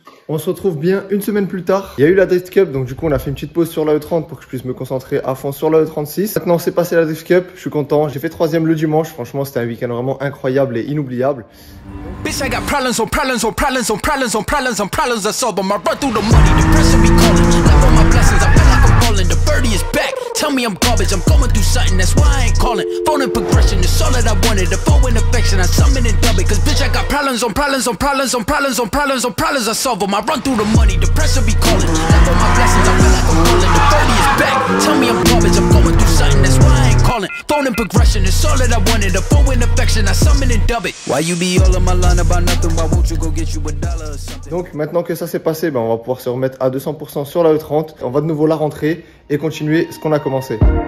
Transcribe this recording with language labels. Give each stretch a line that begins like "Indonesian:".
French: On se retrouve bien une semaine plus tard. Il y a eu la Drift Cup, donc du coup on a fait une petite pause sur la E30 pour que je puisse me concentrer à fond sur la E36. Maintenant c'est passé la Drift Cup, je suis content. J'ai fait 3ème le dimanche, franchement c'était un week-end vraiment incroyable et inoubliable.
English: Bitch, I got problems on problems on problems on problems on problems on problems I solve them. I run through the money, the pressure be calling. Live on my blessings, I feel like I'm falling. The birdie is back. Tell me I'm garbage, I'm going through something, that's why I ain't calling. Phone and progression, it's all that I wanted. The phone and affection, I summon and dub it. Cause bitch, I got problems on problems on problems on problems on problems on problems I solve them. I run through the money, the pressure be calling. Live on my blessings, I feel like I'm falling. The birdie is back. Tell me I'm garbage, I'm going through something, that's why I ain't calling. Phone in progression, it's all that I wanted. A foe in affection, I summon and dub it. Why you be all on my line about nothing? Why won't you go get you $1 or something?
French: Donc maintenant que ça s'est passé, ben, on va pouvoir se remettre à 200% sur la E30. On va de nouveau la rentrer et continuer ce qu'on a commencé.